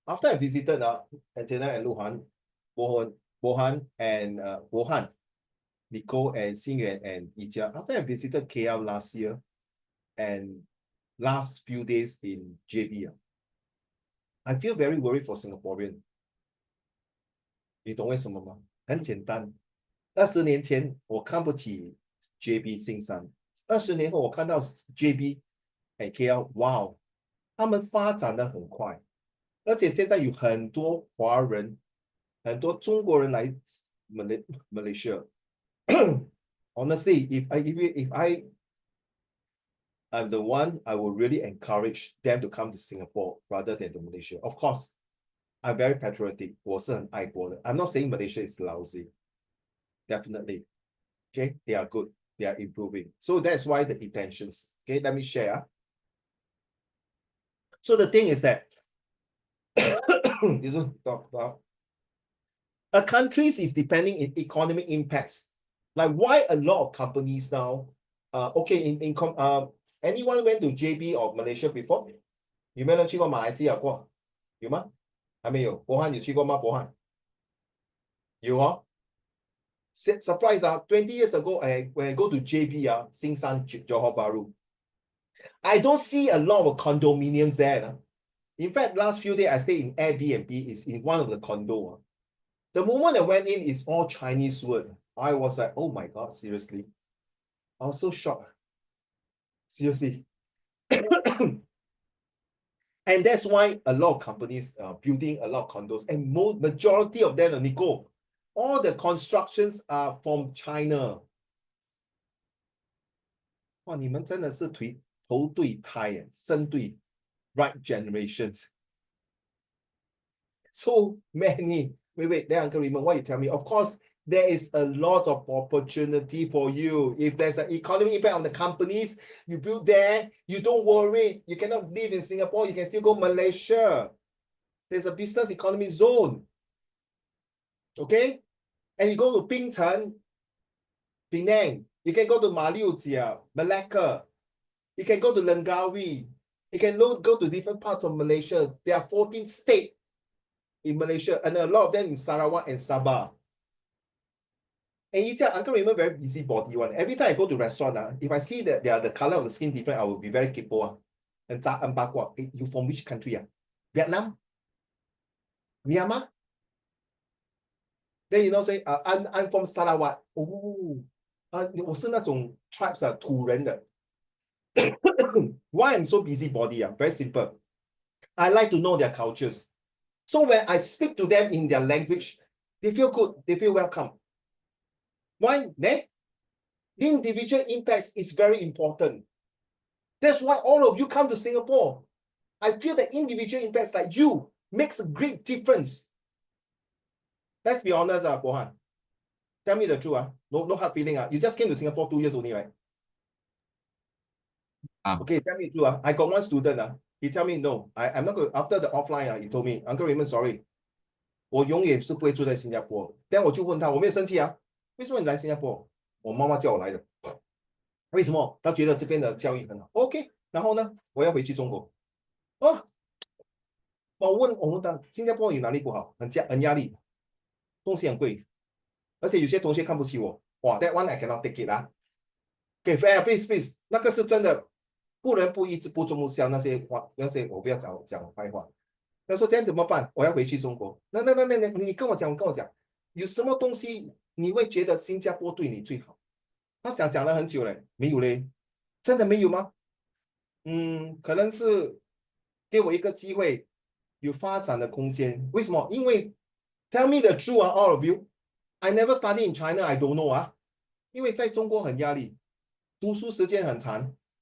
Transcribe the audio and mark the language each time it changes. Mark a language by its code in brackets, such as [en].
[en] After I visited Antenna and Luhan, Bohan and Bohan, Nicole and Xingyuan and Yitia. After I visited KL last year and last few days in JB, I feel very worried for Singaporean. [zh] 你懂为什么吗？很简单，20年前我看不起 JB 新山，20年后我看到 JB 和 KL， 哇，他们发展的很快，而且现在有很多华人很多中国人来Malaysia. [en] Honestly, if I am the one, I will really encourage them to come to Singapore rather than to Malaysia. Of course, I'm very patriotic. [zh] 我是很爱国的. [en] I'm not saying Malaysia is lousy. Definitely. Okay, they are good. They are improving. So that's why the intentions. Okay, let me share. So the thing is that you don't talk about a countries is depending in economic impacts. Like why a lot of companies now, okay, anyone went to JB or Malaysia before? [zh] 有没有人去过马来西亚过？有吗？还没有。博翰有去过吗？博翰有哦。 [en] Surprise 啊 ！20 years ago, when I go to JB 啊，新山 Johor Bahru, I don't see a lot of condominiums there. In fact, last few days I stayed in Airbnb. Is in one of the condo. The moment I went in, it's all Chinese word. I was like, oh my God, seriously. I was so shocked. Seriously. And that's why a lot of companies are building a lot of condos. And majority of them, Nico, all the constructions are from China. [zh] 哇，你们真的是头对胎，生对 [en] right generations. So many. Wait, then Uncle Raymond, what you tell me? Of course, there is a lot of opportunity for you. If there's an economic impact on the companies, you build there, you don't worry. You cannot live in Singapore, you can still go Malaysia. There's a business economy zone. Okay? And you go to Bintan, Penang, you can go to Malaysia, Malacca, you can go to Langkawi, you can go to different parts of Malaysia. There are 14 states in Malaysia, and a lot of them in Sarawak and Sabah. And you tell Uncle Raymond very busy body one. Every time I go to restaurant, if I see that the color of the skin different, I will be very kipo. And hey, you from which country? Vietnam? Myanmar? Then you know say, I'm from Sarawak. [zh] Oh, 我是那种 tribes 土人的。 [en] Why I'm so busy body? Very simple. I like to know their cultures. So when I speak to them in their language, they feel good, they feel welcome. Why? The individual impacts is very important. That's why all of you come to Singapore. I feel the individual impacts like you makes a great difference. Let's be honest, Bohan. Tell me the truth. No hard feeling. You just came to Singapore 2 years only, right? Okay, tell me the truth. I got one student. He tell me, no, I'm not going. After the offline, he told me, Uncle Raymond, sorry. [zh] 我永远是不会住在新加坡。但我就问他，我没有生气啊，为什么你来新加坡？我妈妈叫我来的。为什么？她觉得这边的教育很好。OK， 然后呢，我要回去中国。哦，我问他，新加坡有哪里不好？很压力，东西很贵，而且有些同学看不起我。 [en] 哇 ，that one I cannot take it 啊。 [zh] 给 [en] fair please， [zh] 那个是真的，不仁不义之不忠不孝那些话，那些我不要讲坏话。他说这样怎么办？我要回去中国。那，你跟我讲，有什么东西你会觉得新加坡对你最好？他想了很久嘞，没有嘞，真的没有吗？可能是给我一个机会，有发展的空间。为什么？ [en] 因为 tell me the truth, all of you. I never study in China, I don't know [zh] 因为在中国很压力，读书时间很长。